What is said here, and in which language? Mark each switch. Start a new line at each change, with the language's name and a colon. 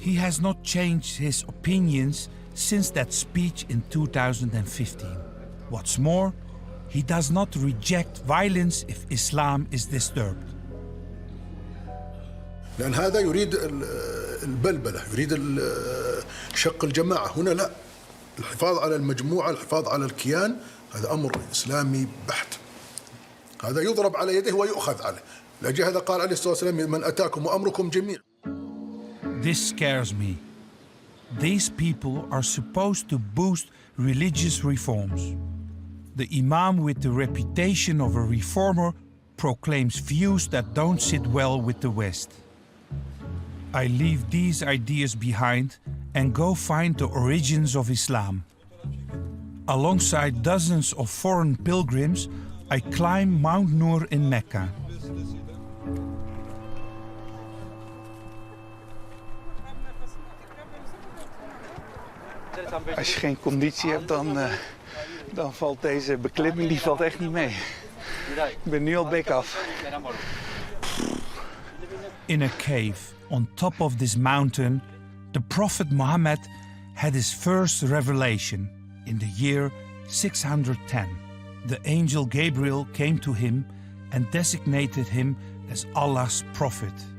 English: He has not changed his opinions since that speech in 2015. What's more, he does not reject violence if Islam is disturbed.
Arabic: لأن هذا يريد البلبلة، يريد شق الجماعة. هنا لا، الحفاظ على المجموعة، الحفاظ على الكيان، هذا أمر إسلامي بحت. هذا يضرب على يده ويؤخذ عليه. لأجل هذا قال عليه الصلاة والسلام: من أتاكم وأمركم جميع.
English: This scares me. These people are supposed to boost religious reforms. The imam with the reputation of a reformer proclaims views that don't sit well with the West. I leave these ideas behind and go find the origins of Islam. Alongside dozens of foreign pilgrims, I climb Mount Nur in Mecca.
Dutch: Als je geen conditie hebt, dan valt deze beklimming echt niet mee. Ik ben nu al bek af.
English: In a cave on top of this mountain, the Prophet Mohammed had his first revelation in the year 610. The angel Gabriel came to him and designated him as Allah's prophet.